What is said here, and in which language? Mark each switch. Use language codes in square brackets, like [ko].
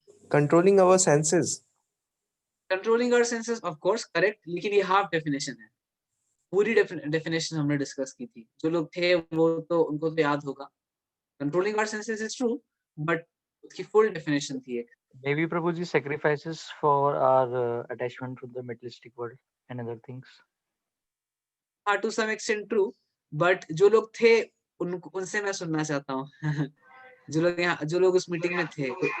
[en] Controlling our senses. Controlling our senses, of course correct, [hi] लेकिन ये half definition है, पूरी डेफिनेशन हमने डिस्कस की थी। जो लोग थे वो तो उनको तो याद होगा। [en] controlling our senses is true, [hi] but उसकी फुल डेफिनेशन थी एक। [en] Maybe Prabhuji sacrifices for our attachment to the materialistic world and other things. [hi] हाँ, [en] to some extent true, [hi] but जो लोग थे उनसे मैं सुनना चाहता हूँ। जो लोग यहाँ, जो लोग उस मीटिंग में थे,